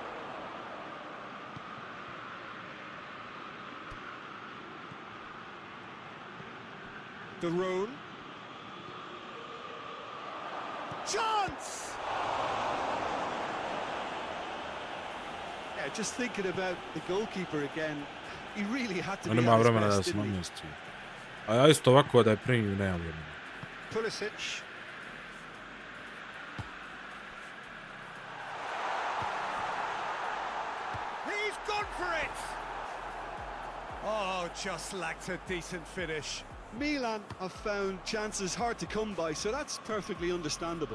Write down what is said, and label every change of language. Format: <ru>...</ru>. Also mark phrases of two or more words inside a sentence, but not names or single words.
<en>Derone. Chance! Yeah, just thinking about the goalkeeper again, he really had to</en> <bs>On</bs> <en>be</en> <bs>ima</bs> <en>at his</en> <bs>vremena da</bs> <en>best,</en> <bs>se</bs> <en>didn't he?</en> <bs>namjesti. A ja isto ovako da je primim, nemam vremena.</bs> <en>Pulisic. He's gone for it! Oh, just lacked a decent finish. Milan have found chances hard to come by, so that's perfectly understandable.</en>